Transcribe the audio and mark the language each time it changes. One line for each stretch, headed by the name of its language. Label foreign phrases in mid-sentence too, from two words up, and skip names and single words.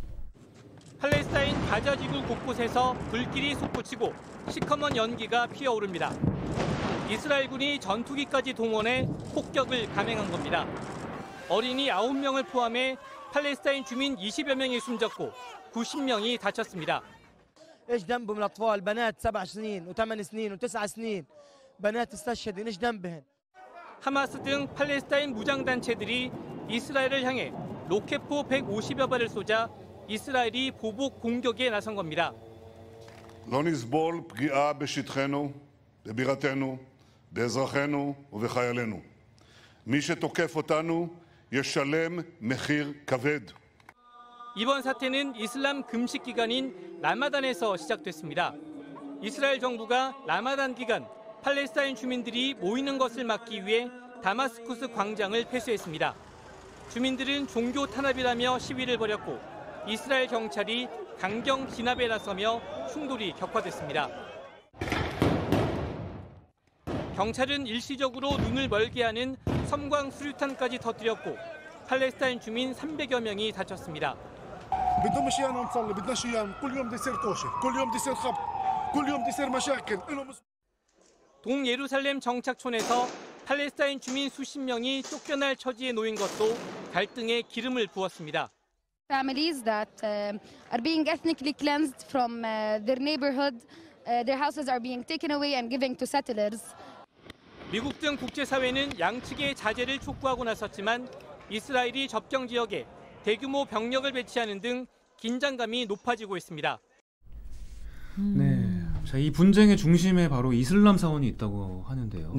Korean: 팔레스타인 가자 지구 곳곳에서 불길이 솟구치고 시커먼 연기가 피어오릅니다. 이스라엘군이 전투기까지 동원해 폭격을 감행한 겁니다. 어린이 9명을 포함해 팔레스타인 주민 20여 명이 숨졌고 90명이 다쳤습니다.
Arabic: ايش ذنبهم الاطفال بنات 7 سنين و8 سنين و9 سنين بنات استشهدوا ايش ذنبهم
Korean: 하마스 등 팔레스타인 무장단체들이 이스라엘을 향해 로켓포 150여 발을 쏘자 이스라엘이 보복 공격에 나선 겁니다.
Hebrew: לא נסבול פגיעה בשטחנו, בבירתנו, באזרחינו ובחיילינו. מי שתוקף אותנו ישלם מחיר כבד.
Korean: 이번 사태는 이슬람 금식 기간인 라마단에서 시작됐습니다. 이스라엘 정부가 라마단 기간 팔레스타인 주민들이 모이는 것을 막기 위해 다마스쿠스 광장을 폐쇄했습니다. 주민들은 종교 탄압이라며 시위를 벌였고 이스라엘 경찰이 강경 진압에 나서며 충돌이 격화됐습니다. 경찰은 일시적으로 눈을 멀게 하는 섬광 수류탄까지 터뜨렸고 팔레스타인 주민 300여 명이 다쳤습니다.
Arabic: بدهم ايانا نصلي بدناش اياهم كل يوم بده يصير طوشه كل يوم بده يصير خبط كل يوم بده يصير مشاكل لهم
Korean: 동예루살렘 정착촌에서 팔레스타인 주민 수십 명이 쫓겨날 처지에 놓인 것도 갈등에 기름을 부었습니다.
English: Families that are being ethnically cleansed from their neighborhood, their houses are being taken away and given to settlers.
Korean: 미국 등 국제사회는 양측의 자제를 촉구하고 나섰지만 이스라엘이 접경 지역에 대규모 병력을 배치하는 등 긴장감이 높아지고 있습니다. 네. 자, 이 분쟁의 중심에 바로 이슬람 사원이 있다고 하는데요.